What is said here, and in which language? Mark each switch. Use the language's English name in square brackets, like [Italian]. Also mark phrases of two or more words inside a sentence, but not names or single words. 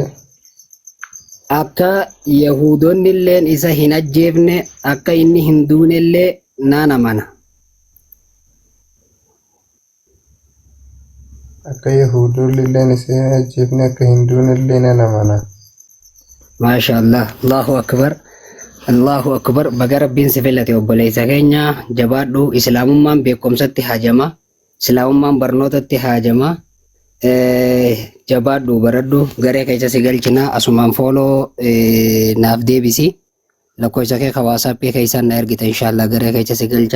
[Oromo] akka Yahudoonni illeen isa hin ajjeefne akka inni hin duune illee naan amana. akka Yahudoonni illeen isa hin ajjeefne akka hin duune illee nan amana. Maashaallah, [Arabic] الله أكبر. الله أكبر. [Oromo] Baga Rabbiin si filate obboleessa keenya jabaadhu. Islaamummaan beekumsatti haajama. Islaamummaan barnootatti haajama. Jabaadhu baradhu garee keessa si galchina asumaan fooloo naaf deebisi. Lakkoofsa kee WhatsApp keessaan na ergita inshallah garee keessa si galcha.